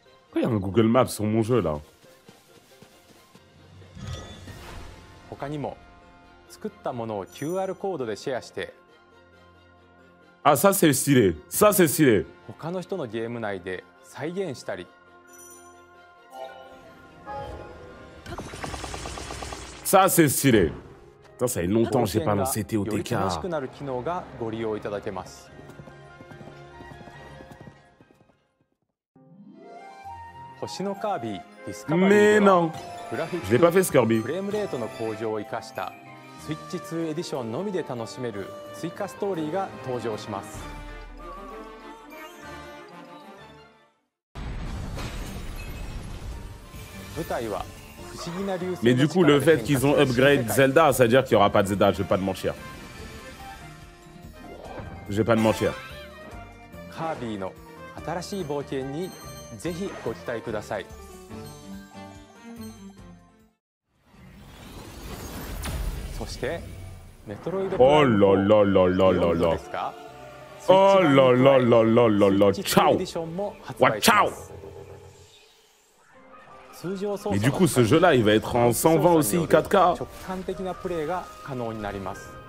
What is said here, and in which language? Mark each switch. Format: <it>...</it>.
<fr>Pourquoi il y a un Google Maps sur mon jeu là?</fr> <ja>他にも作ったものを QR コードでシェアして、</ja> <fr>Ah, ça c'est stylé. Ça c'est stylé.</fr> <ja>他の人のゲーム内で再現したり、</ja> <fr>Ça c'est stylé. Putain, ça fait longtemps que j'ai pas lancé TOTK.</fr> <ja>より楽しくなる機能がご利用いただけます。星のカービィディスカバリーではグラフィック、フレームレートの向上を生かしたスイッチ2エディションのみで楽しめる追加ストーリーが登場します。舞台は不思議な流星</ja> <fr>Mais du coup, le fait qu'ils ont upgrade Zelda, ça veut dire qu'il n'y aura pas de Zelda, je vais pas te mentir. Je vais pas te mentir.</fr> <ja>カービィの新しい冒険にぜひご期待ください。そしてメトロイドプライム</ja> <fr>Oh là là là là là là. Oh là là là là là là. Ciao. Ouais, ciao. Mais du coup, ce jeu-là, il va être en 120 aussi, 4K.</fr> <ja>直感的なプレイが可能になります。</ja>